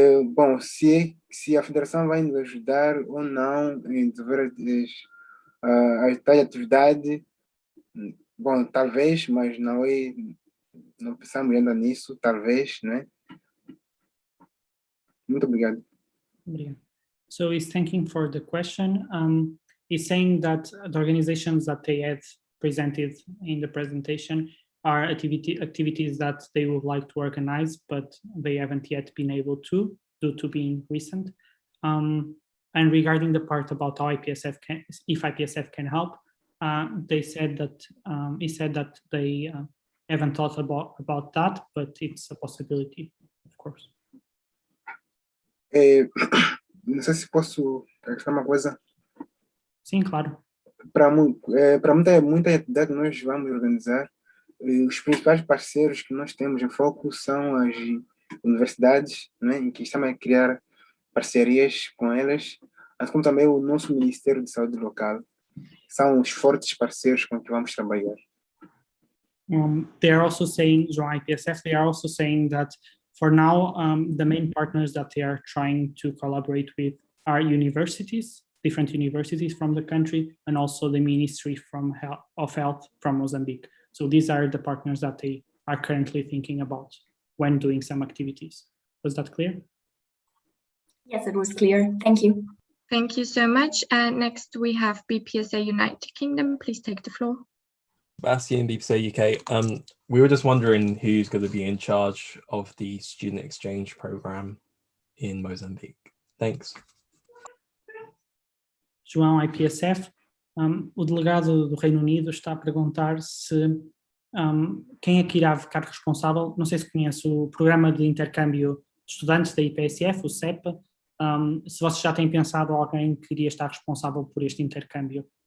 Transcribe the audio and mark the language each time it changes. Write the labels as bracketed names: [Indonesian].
[Portuguese] Bom, se a Federação vai nos ajudar ou não em desenvolver a tal atividade, bom, talvez, mas não pensamos ainda nisso, talvez, né? Muito obrigado. Obrigado. [English] So he's thanking for the question. He's saying that the organizations that they had presented in the presentation are activities that they would like to organize, but they haven't yet been able to, due to being recent. And regarding the part about how if IPSF can help, he said that they haven't thought about that, but it's a possibility, of course. [Portuguese] Não sei se posso acrescentar uma coisa. Sim, claro. para muita atividade que nós vamos organizar, os principais parceiros que nós temos em foco são as universidades, né, em que estamos a criar parcerias com elas, assim como também o nosso Ministério de Saúde local. São os fortes parceiros com que vamos trabalhar. [English] They are also saying, João IPSF, they are also saying that for now, the main partners that they are trying to collaborate with are universities, different universities from the country, and also the Ministry of Health from Mozambique. So these are the partners that they are currently thinking about when doing some activities. Was that clear? Yes, it was clear. Thank you. Thank you so much. Next, we have BPSA United Kingdom. Please take the floor. Bastian, BPSA UK. We were just wondering who's going to be in charge of the student exchange program in Mozambique. Thanks. [Portuguese] João IPSF, o delegado do Reino Unido está a perguntar se quem é que irá ficar responsável. Não sei se conhece o programa de intercâmbio de estudantes da IPSF, o CEP. Se vocês já têm pensado em alguém que iria estar responsável por este intercâmbio.